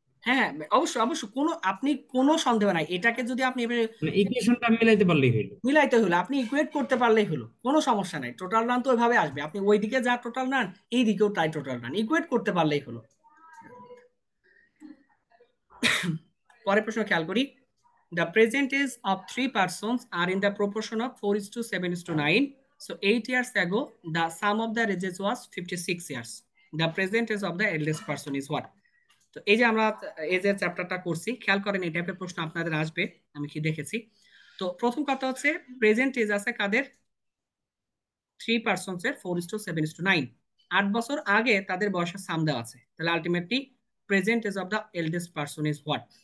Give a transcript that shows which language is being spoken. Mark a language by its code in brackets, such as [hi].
[bn] হ্যাঁ, অবশ্যই অবশ্যই, আপনি কোনো সন্দেহ নাই, এটাকে যদি আপনি এভাবে মানে ইকুয়েশনটা মিলাইতে পারলেই হইলো। মিলাইতে হলো, আপনি ইকুয়েট করতে পারলেই হলো, কোনো সমস্যা নাই। টোটাল রান তো ওইভাবে আসবে, আপনি ওইদিকে যা টোটাল রান এই দিকেও তাই টোটাল রান, ইকুয়েট করতে পারলেই হলো। পরের প্রশ্ন খেয়াল করি। [en] The present age of three persons are in the proportion of 4:7:9. So 8 years ago, the sum of their ages was 56 years. The present age of the eldest person is what? [bn] তো এই যে আমরা এজের চ্যাপ্টারটা করছি, খেয়াল করেন এই টাইপের প্রশ্ন আপনাদের আসবে, আমি কি দেখেছি। তো প্রথম কথা হচ্ছে প্রেজেন্ট এজ আছে কাদের, 3 পার্সনস এর 4:7:9। 8 বছর আগে তাদের বয়সের সাম দেওয়া আছে, তাহলে ultimately [en] Present age of the eldest person is what.